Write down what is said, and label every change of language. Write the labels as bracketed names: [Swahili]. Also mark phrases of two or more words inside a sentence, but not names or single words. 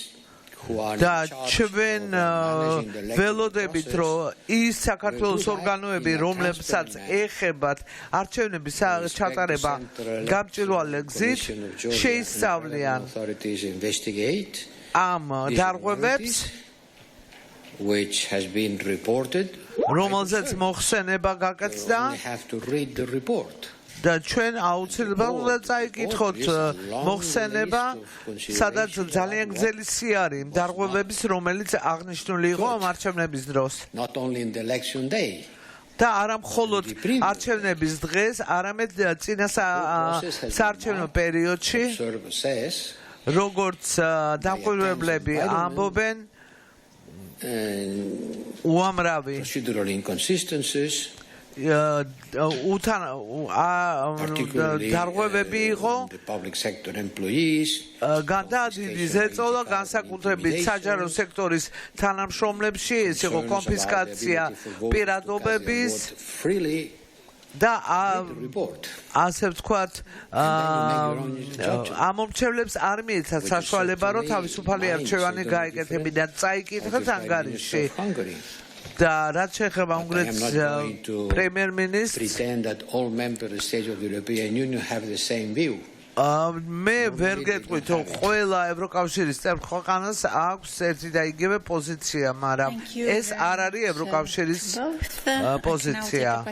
[Georgian] ჩვენ ველოდებით რომ ის საქართველოს ორგანოები რომლებსაც ეხებათ არჩევნების ჩატარება გამჭვირვალე გზით შეისწავლიან ამ დარღვევებს [English] which has been reported [Georgian] რომელზეც მოხსენება გაკეთდა და ჩვენ აუცილებლად უნდა წაიკითხოთ მოხსენება სადაც ძალიან გრძელი სია არის იმ დარღვევების რომელიც აღნიშნული იყო ამ არჩევნების დროს და არა მხოლოდ არჩევნების დღეს არამედ წინა საარჩევნო პერიოდში როგორც დამკვირვებლები ამბობენ უამრავი [English] procedural inconsistencies [Georgian] დარღვევები იყო [English] public sector employees [Georgian] გადადიდი ზეწოლა განსაკუთრებით საჯარო სექტორის თანამშრომლებში ეს იყო კონფისკაცია პირადობების და ასე ვთქვათ ამომრჩევლებს არ მიეცათ საშუალება რომ თავისუფალი არჩევანი გაეკეთებინათ წაიკითხეთ ანგარიში და რაც შეეხება უნგრეთის პრემიერ-მინისტრს მე ვერ გეტყვით რომ ყველა ევროკავშირის წევრ ქვეყანას აქვს ერთი და იგივე პოზიცია, მაგრამ ეს არ არის ევროკავშირის პოზიცია.